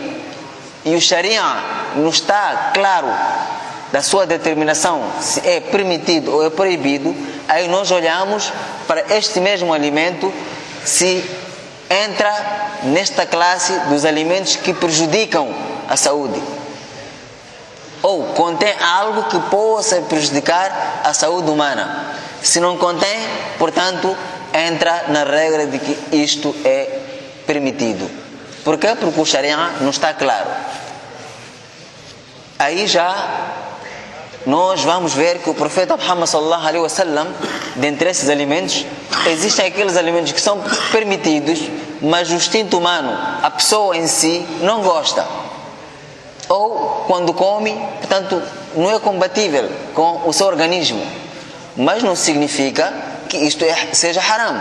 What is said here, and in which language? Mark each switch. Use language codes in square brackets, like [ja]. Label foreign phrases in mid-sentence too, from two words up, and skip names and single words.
[pt] e o Sharia não está claro da sua determinação se é permitido ou é proibido, aí nós olhamos para este mesmo alimento se entra nesta classe dos alimentos que prejudicam a saúde, ou contém algo que possa prejudicar a saúde humana. Se não contém, portanto, entra na regra de que isto é permitido. Por quê? Porque o Sharia não está claro. Aí já nós vamos ver que o profeta Muhammad [ar] صلى الله عليه وسلم, [pt] dentre esses alimentos, existem aqueles alimentos que são permitidos, mas o instinto humano, a pessoa em si, não gosta. Ou quando come, portanto, não é compatível com o seu organismo. Mas não significa que isto seja haram.